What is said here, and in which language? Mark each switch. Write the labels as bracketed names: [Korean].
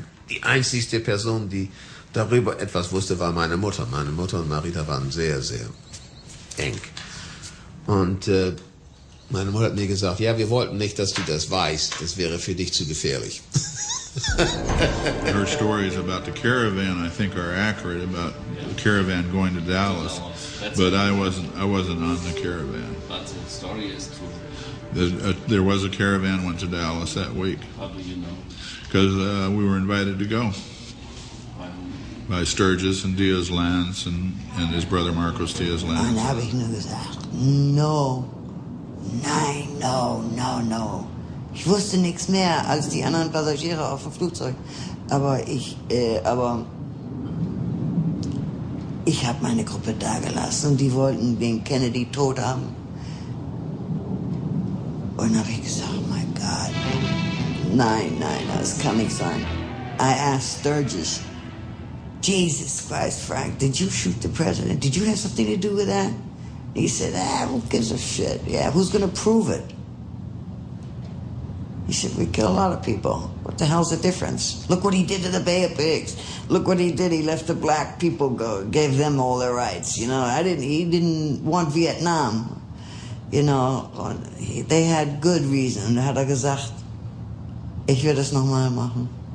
[German] Die einzigste Person, die darüber etwas wusste, war meine Mutter. Meine Mutter und Marita waren sehr, sehr eng. Und meine Mutter hat mir gesagt, ja, wir wollten nicht, dass du das weißt. Das wäre für dich zu gefährlich. [English] Her stories about the caravan, I think, are accurate about the caravan going to Dallas, but I wasn't on the caravan. But the story is true. There was a caravan went to Dallas that week. How do you know? Because we were invited to go by Sturgis and Diaz Lance and his brother Marcos Diaz Lance. [German] Und dann habe ich nur gesagt, no, nein, no. Ich wusste nichts mehr als die anderen Passagiere auf dem Flugzeug. Aber ich habe meine Gruppe da gelassen und die wollten den Kennedy tot haben. Und dann habe ich gesagt, [English] oh my God, [German] nein, das kann nicht sein. [English] I asked Sturgis, Jesus Christ, Frank, did you shoot the president? Did you have something to do with that? He said, who gives a shit? Yeah, who's going to prove it? He said, we kill a lot of people. What the hell's the difference? Look what he did to the Bay of Pigs. Look what he did. He let the black people go, gave them all their rights. You know, he didn't want Vietnam. You know, they had good reason. [German] Da hat gesagt, ich werde es nochmal machen.